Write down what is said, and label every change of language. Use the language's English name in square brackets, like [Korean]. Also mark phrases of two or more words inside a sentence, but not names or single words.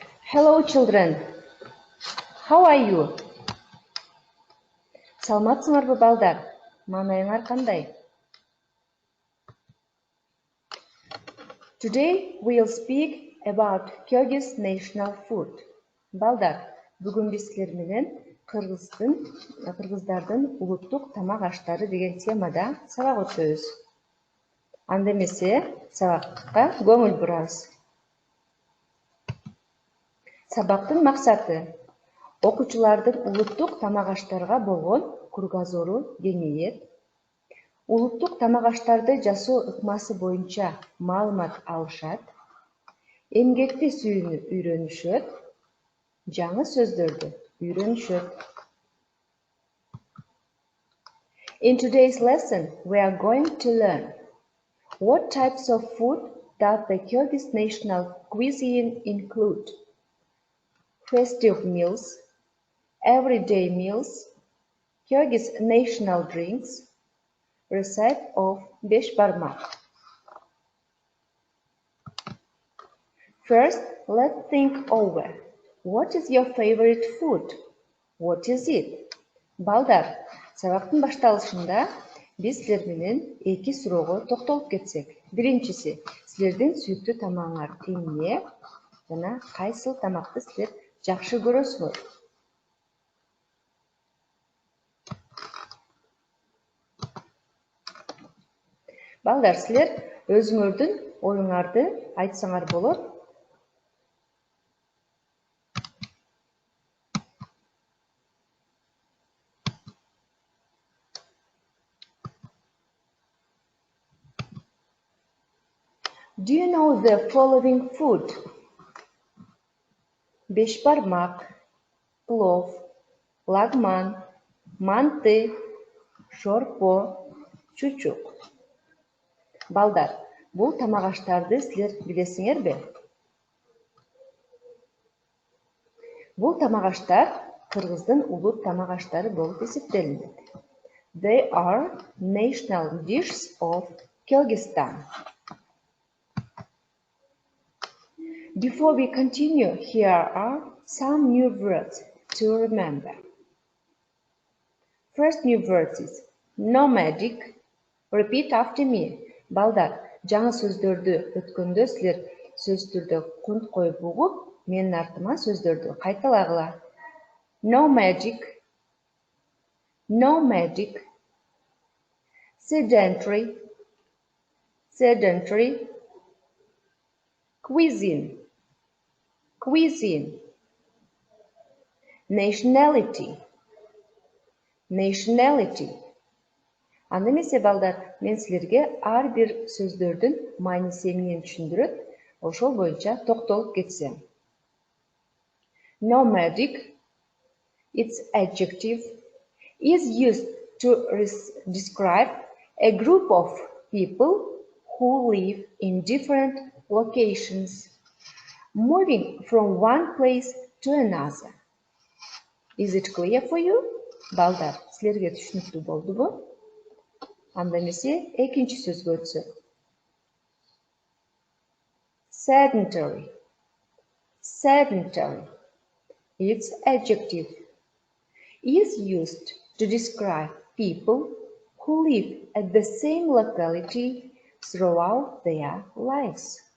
[English] Hello children, how are you? [Kyrgyz] Саламатсыңарбы балдар? Маанайыңар кандай? [English] Today we'll speak about Kyrgyz national food. [Kyrgyz] Балдар, бүгүн биз силер менен кыргыздардын улуттук тамак аштары деген темада сабак өтөбүз. Анда эмесе сабакка көңүл бурабыз. Сабактын максаты окуучулардын улуттук тамак аштарга болгон кругозору кеңейет, улуттук тамак аштарды жасоо ыкмасы боюнча маалымат алышат, эмгекти сүйүүнү үйрөнүшөт, жаңы сөздөрдү үйрөнүшөт. [English] In today's lesson, we are going to learn what types of food does the Kyrgyz national cuisine include. Festive meals, everyday meals, Kyrgyz national drinks, recipe of besh barmak. First, let's think over. What is your favorite food? What is it? [Kyrgyz] Балдар, сабактын башталышында биз силер менен эки суроого токтолуп кетсек. Биринчиси, силердин сүйүктүү тамагыңар эмне жана кайсыл тамакты силер жакшы көрөсүңөр? Балдар, силер өзүңөрдүн оюңарды айтсаңар болот. [English] Do you know the following food? Besh barmak, plov, lagman, manты, [Kyrgyz] шорпо, чучук. Балдар, бул тамак аштарды силер билесиңерби? Бул тамак аштар Кыргыздын улут тамак аштары болуп эсептелинет. [English] They are national dishes of Kyrgyzstan. Before we continue, here are some new words to remember. First new word is nomadic. Repeat after me. [Kyrgyz] Балдар, жаңы сөздөрдү өткөндө силер сөз түрдө кунт коюп угуп, менин артыма сөздөрдү кайталагыла. [English] Nomadic, nomadic, sedentary, sedentary, cuisine, cuisine, nationality, nationality. [Kyrgyz] Анда эмесе балдар, мен силерге ар бир сөздөрдүн мааниси эмнени түшүндүрөт, ошол боюнча токтолуп кетсем. [English] Nomadic, its adjective, is used to describe a group of people who live in different locations, moving from one place to another. Is it clear for you? [Kyrgyz] Балдар, силерге түшүнүктүү болдубу? Анда эмесе экинчи сөзгө өтсөк. [English] Sedentary, sedentary, its adjective, is used to describe people who live at the same locality throughout their lives.